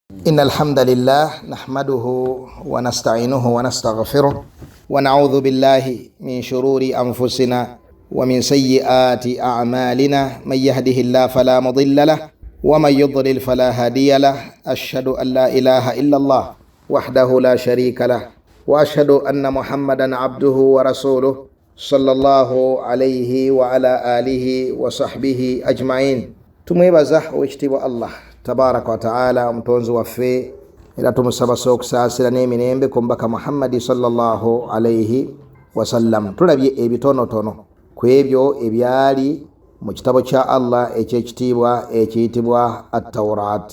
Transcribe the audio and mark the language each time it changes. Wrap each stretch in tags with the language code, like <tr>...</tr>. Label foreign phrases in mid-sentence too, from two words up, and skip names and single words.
<ar>إن الحمد لله نحمده ونستعينه ونستغفره ونعوذ بالله من شرور أنفسنا ومن سيئات أعمالنا من يهده الله فلا مضل له ومن يضلل فلا هادي له أشهد أن لا إله إلا الله وحده لا شريك له وأشهد أن محمدا عبده ورسوله صلى الله عليه وعلى آله وصحبه أجمعين.</ar> <lg>tumwebaza owekitiibwa Allah</lg> <ar>تبارك وتعالى</ar> <lg>omutonzi waffe era tumusaba okusaasira n'emirembe ku mbaka Muhammadi</lg> <ar>صلى الله عليه وسلم.</ar> <lg>Tulabye ebitonotono ku ebyo ebyali mu kitabo kya Allah ekyekitiibwa ekiyitibwa at-Tawrat.</lg>